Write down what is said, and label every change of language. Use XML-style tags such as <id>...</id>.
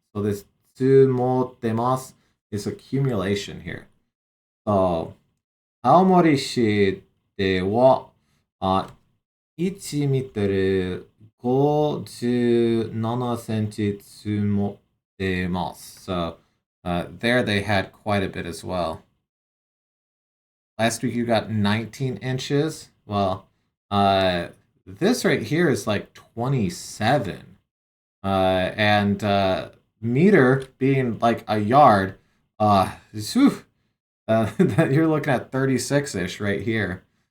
<en>So this tsumotemas is accumulation here.</en> <ja>So 青森市では1ミトル57センチ積もってます。</ja> <en>So there they had quite a bit as well. Last week you got 19 inches. Well, this right here is like 27. And meter being like a yard, you're looking at 36-ish right here.</en>